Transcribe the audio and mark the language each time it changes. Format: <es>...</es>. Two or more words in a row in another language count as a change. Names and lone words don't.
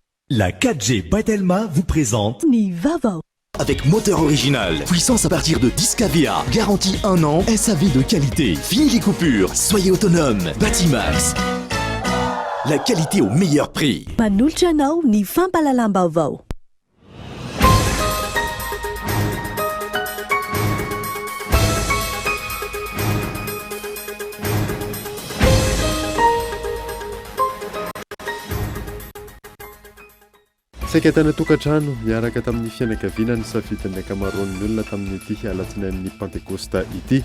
<fr>La 4G Batelma vous présente Nivavo. Avec moteur original, puissance à partir de 10 kVA, garantie 1 an, SAV de qualité, fini les coupures, soyez autonome, Batimax. La qualité au meilleur prix.</fr> <mg>Manolotra anao ny fampalalam-baovao. Saika tany tokantrano miaraka tamin'ny fianakaviana ny safidin'ny ankamaroan'ny olona tamin'ity alatsinain'ny Pentekosta ity.</mg>